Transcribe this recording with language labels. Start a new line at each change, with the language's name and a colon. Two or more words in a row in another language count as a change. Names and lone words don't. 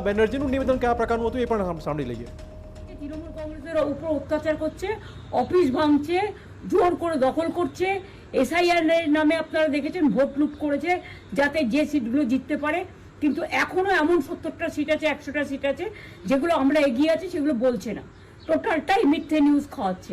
Gujarati: બેનર્જીનું નિવેદન કયા પ્રકારનું હતું એ પણ સાંભળી લઈએ।
Bangla: তৃণমূল কংগ্রেসের উপর অত্যাচার করছে, অফিস ভাঙছে, জোর করে দখল করছে, এসআইআর নামে আপনারা দেখেছেন ভোট লুট করেছে যাতে যে সিটগুলো জিততে পারে। কিন্তু এখনো এমন 70টা সিট আছে, 100টা সিট আছে যেগুলো আমরা এগিয়ে আছি সেগুলো বলছে না, টোটালটাই মিথ্যে নিউজ খাওয়াচ্ছে।